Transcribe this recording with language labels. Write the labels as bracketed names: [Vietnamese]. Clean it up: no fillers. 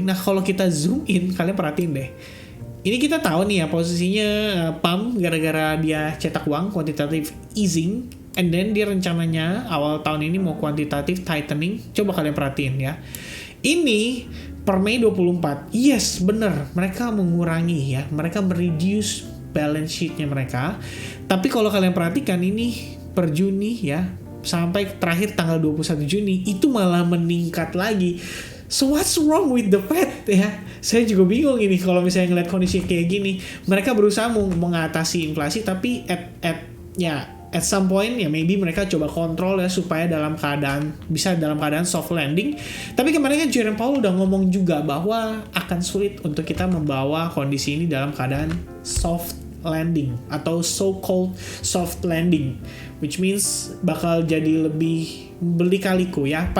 [Indonesian] Nah, kalau kita zoom in, kalian perhatiin deh. Ini kita tahu nih ya posisinya pump gara-gara dia cetak uang, quantitative easing, [English] and then [Indonesian] dia rencananya awal tahun ini mau quantitative tightening. Coba kalian perhatiin ya. Ini per Mei 24, yes bener, mereka mengurangi ya, mereka mereduce balance sheet-nya mereka. Tapi kalau kalian perhatikan ini per Juni ya, sampai terakhir tanggal 21 Juni itu malah meningkat lagi. [English] So what's wrong with the Fed ya? [Indonesian] Saya juga bingung ini kalau misalnya ngeliat kondisi kayak gini. Mereka berusaha mengatasi inflasi, tapi [English] at some point [Indonesian] ya [English] maybe [Indonesian] mereka coba kontrol ya supaya bisa dalam keadaan soft landing. Tapi kemarin kan Jerome Powell udah ngomong juga bahwa akan sulit untuk kita membawa kondisi ini dalam keadaan soft landing atau so-called soft landing, [English] which means [Indonesian] bakal jadi lebih berlikaliku ya.